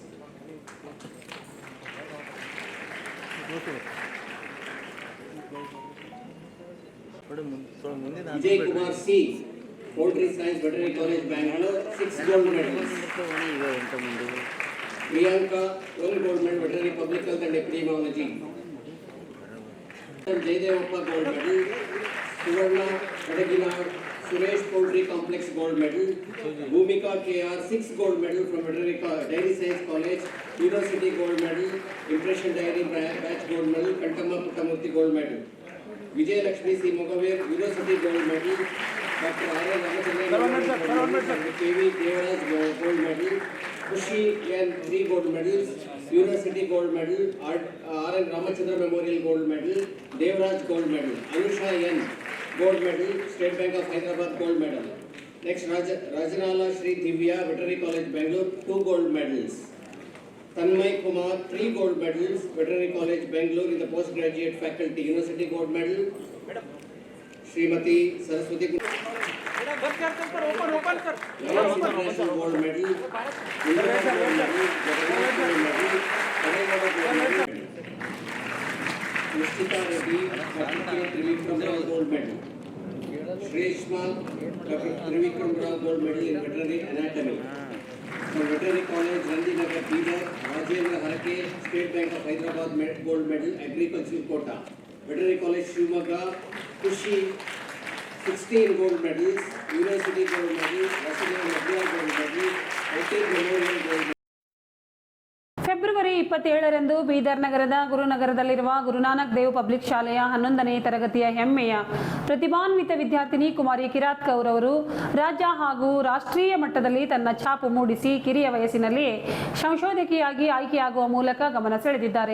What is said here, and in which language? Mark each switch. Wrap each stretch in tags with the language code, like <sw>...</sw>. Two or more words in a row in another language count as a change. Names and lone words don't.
<en>Vijay Kumar C. Poultry Science, Veterinary College, Bangalore, 6 gold medals. Priyanka 1 gold medal, Veterinary Public Health and Epidemiology. Jayadevappa gold medal, Suvarna Kadagina Suresh Poultry Complex gold medal, Bhumika K.R. 6 gold medal from Veterinary Dairy Science College, University gold medal, Impression Dairy Batch gold medal, Kantamma Puttamurthy gold medal, Vijay Lakshmi C. Mugaver University gold medal, Dr. R. Ramachandran K.V. Devaraj gold medal, Kushi N. 3 gold medals, University gold medal, R.N. Ramachandra Memorial gold medal, Devraj gold medal, Anusha N. gold medal, State Bank of Hyderabad gold medal. Next, Rajanala Shri Divya, Veterinary College, Bangalore, 2 gold medals. Tanmay Kumar, 3 gold medals, Veterinary College, Bangalore in the postgraduate faculty, University gold medal. Srimati Saraswati International gold medal, Nishita Reddy, Dr. Trivikram Rao gold medal. Shreshma, Dr. Trivikram Rao gold medal in veterinary anatomy. From Veterinary College, Randinagar, Bidar, Rajendra Harke, State Bank of Hyderabad gold medal, agricultural quota. Veterinary College Shivamoga, Kushi, 16 gold medals, University gold medal, National Medal gold medal, IT Memorial gold medal.</en> <kn>ಫೆಬ್ರವರಿ 27ರಂದು ಬೀದರ್ ನಗರದ ಗುರುನಗರದಲ್ಲಿರುವ ಗುರುನಾನಕ್ ದೇವ್ ಪಬ್ಲಿಕ್ ಶಾಲೆಯ 11ನೇ ತರಗತಿಯ ಹೆಮ್ಮೆಯ ಪ್ರತಿಭಾನ್ವಿತ ವಿದ್ಯಾರ್ಥಿನಿ ಕುಮಾರಿ ಕಿರಾತ್ ಕೌರ್ ಅವರು ರಾಜ್ಯ ಹಾಗೂ ರಾಷ್ಟ್ರೀಯ ಮಟ್ಟದಲ್ಲಿ ತನ್ನ ಛಾಪು ಮೂಡಿಸಿ ಕಿರಿಯ ವಯಸ್ಸಿನಲ್ಲಿಯೇ ಸಂಶೋಧಕಿಯಾಗಿ ಆಯ್ಕೆಯಾಗುವ ಮೂಲಕ ಗಮನ ಸೆಳೆದಿದ್ದಾರೆ.</kn>